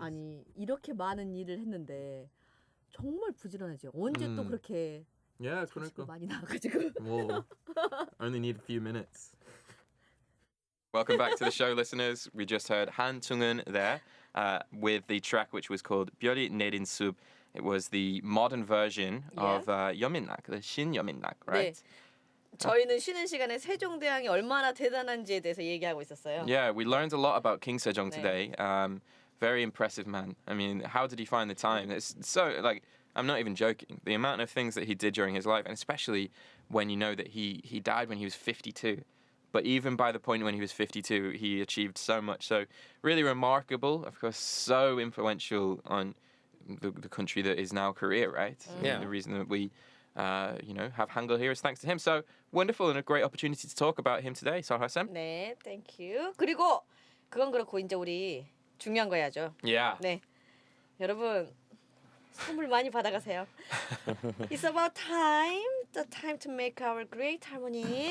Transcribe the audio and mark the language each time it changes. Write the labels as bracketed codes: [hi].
[ko] 아니 이렇게 많은 일을 했는데 정말 부지런하죠. 언제 또 그렇게 [en] Yeah, [ko] 자식을 그러니까. 많이 나와가지고. [en] Well, only need a few minutes. Welcome back to the show, listeners. We just heard Han Chung-eun there with the track which was called 별이 내린 숲. It was the modern version of 여민락, the 신 여민락, right? [ko] 네. 저희는 쉬는 시간에 세종대왕이 얼마나 대단한지에 대해서 얘기하고 있었어요. [en] Yeah, we learned a lot about King Sejong [ko] 네. [en] today. Very impressive man. I mean, how did he find the time? It's so, like, I'm not even joking. The amount of things that he did during his life, and especially when you know that he died when he was 52. But even by the point when he was 52, he achieved so much. So really remarkable. Of course, so influential on the country that is now Korea, right? Yeah. The reason that we, have Hangul here is thanks to him. So wonderful and a great opportunity to talk about him today. Sarha-sam. [ko] 네, 땡큐. 그리고 그건 그렇고 이제 우리 중요한 거 해야죠. [en] Yeah. [ko] 네, 여러분 선물 많이 받아가세요. [en] It's about time, the time to make our great harmony.